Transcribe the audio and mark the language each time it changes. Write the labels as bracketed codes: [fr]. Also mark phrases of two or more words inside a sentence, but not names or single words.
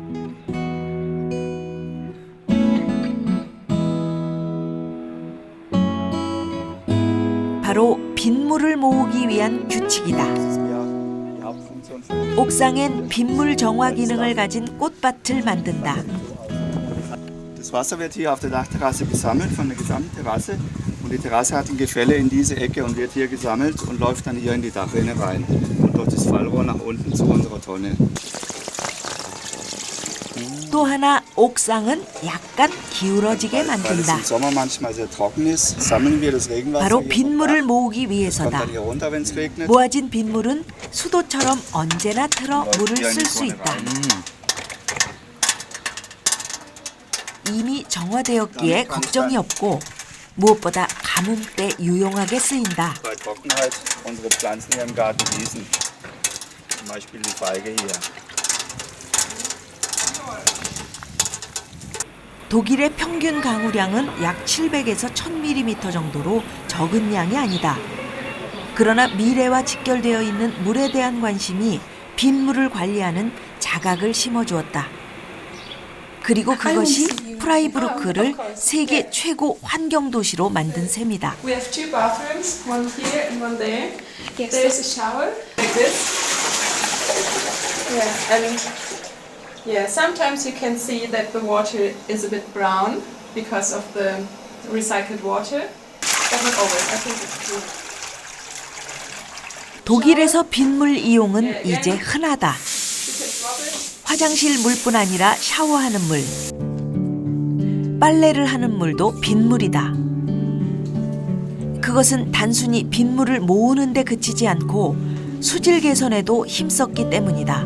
[ko] 바로 빗물을 모으기 위한 규칙이다. 옥상엔 빗물 정화 기능을 가진 꽃밭을 만든다. [de] Das Wasser wird hier auf der Dachterrasse gesammelt von der gesamten Terrasse und die Terrasse hat ein Gefälle in diese Ecke und wird hier gesammelt und läuft dann hier in die Dachrinne rein und durch das Fallrohr nach unten zu unserer Tonne. [ko] 또 하나 옥상은 약간 기울어지게 만든다. 바로 빗물을 모으기 위해서다. 모아진 빗물은 수도처럼 언제나 틀어 물을 쓸 수 있다. 이미 정화되었기에 걱정이 없고 무엇보다 가뭄 때 유용하게 쓰인다. [de] Bei Trockenheit unsere Pflanzen hier im Garten gießen. Zum Beispiel die Feige hier. [ko] 독일의 평균 강우량은 약 700에서 1000mm 정도로 적은 양이 아니다. 그러나 미래와 직결되어 있는 물에 대한 관심이 빗물을 관리하는 자각을 심어주었다. 그리고 그것이 프라이부르크를 세계 최고 환경도시로 만든 셈이다. [en] We have two bathrooms, one here and one there. Yes. There's a shower like this. Yeah, and yeah, sometimes you can see that the water is a bit brown because of the recycled water, but not always. I think it's good. [ko] 독일에서 빗물 이용은 이제 흔하다. 화장실 물뿐 아니라 샤워하는 물, 빨래를 하는 물도 빗물이다. 그것은 단순히 빗물을 모으는 데 그치지 않고 수질 개선에도 힘썼기 때문이다.